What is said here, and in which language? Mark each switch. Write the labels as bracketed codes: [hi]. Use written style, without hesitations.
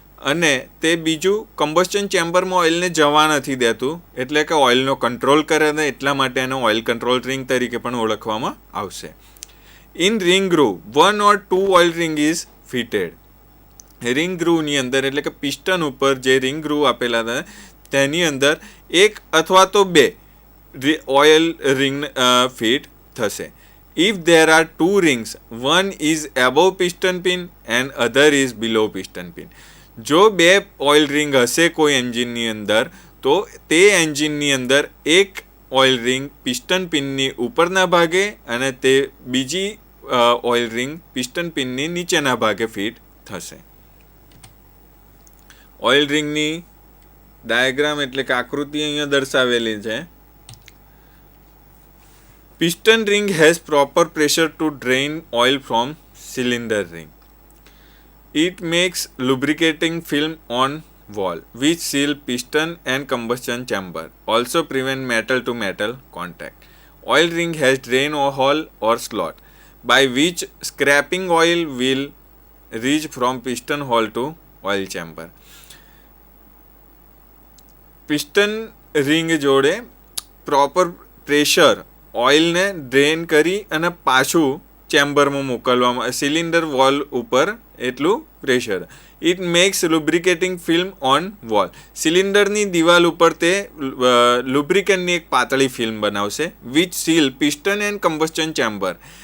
[gu] અને તે બીજું કમ્બસ્ચન ચેમ્બરમાં ઓઇલને જવા નથી દેતું એટલે કે ઓઇલનો કંટ્રોલ કરે છે, એટલા માટે એને ઓઇલ કંટ્રોલ રિંગ તરીકે પણ ઓળખવામાં આવશે. [en] In ring groove 1 or 2 oil ring is fitted. [gu] Ring ગ્રુવની અંદર એટલે કે પિસ્ટન ઉપર જે રિંગ ગ્રુવ આપેલા હતા તેની અંદર 1 અથવા તો 2 ઓઇલ રિંગ ફિટ થશે. [en] If there are 2 rings, one is above piston pin and other is below piston pin. [gu] જો 2 ઓઇલ રિંગ હશે કોઈ એન્જિનની અંદર તો તે એન્જિનની અંદર એક ઓઇલ રિંગ પિસ્ટન પિનની ઉપરના ભાગે અને તે બીજી ઓઇલ રિંગ પિસ્ટન પિનની નીચેના ભાગે ફિટ થશે. ઓઇલ રિંગની ડાયાગ્રામ એટલે કે આકૃતિ અહીંયા દર્શાવેલી છે. [en] Piston ring has proper pressure to drain oil from cylinder ring. It makes lubricating film on wall which seal piston and combustion chamber. Also prevent metal to metal contact. Oil ring has drain or hole or slot by which scraping oil will reach from piston hole to oil chamber. [gu] Piston ring જોડે proper pressure ઓઇલને drain કરી અને પાછું ચેમ્બરમાં મોકલવામાં cylinder wall ઉપર એટલું pressure. [en] It makes lubricating film on wall. [gu] સિલિન્ડરની દિવાલ ઉપર તે લુબ્રિકન્ટની એક પાતળી ફિલ્મ બનાવશે [en] Which seal piston and combustion chamber.